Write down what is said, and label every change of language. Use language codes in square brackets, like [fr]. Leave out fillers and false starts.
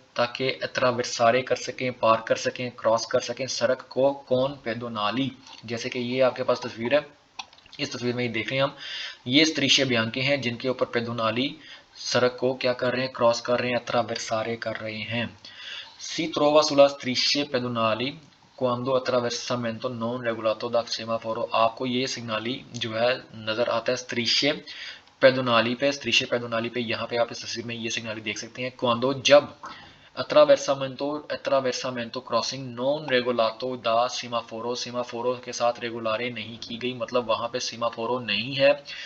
[hi] ताकि attraversare कर सकें, पार कर सकें, क्रॉस कर सकें सड़क को। कौन? pedonali। जैसे कि ये आपके पास तस्वीर है, इस तस्वीर में ये देख रहे हैं हम, ये strisce bianche हैं जिनके ऊपर pedonali सड़क को क्या कर रहे हैं? क्रॉस कर रहे हैं, attraversare कर रहे हैं। [it] Si trova sulla strisce pedonali quando attraversamento non regolato da semaforo। [hi] आपको ये सिग्नाली जो है नजर आता है strisce pedonali पे। strisce pedonali पे यहाँ पे आप इस तस्वीर में ये सिग्नाली देख सकते हैं। quando जब attraversamento crossing [it] non regolato da semaforo, [hi] सेमाफोरो के साथ रेगुलारे नहीं की गई, मतलब वहां पे सेमाफोरो नहीं है।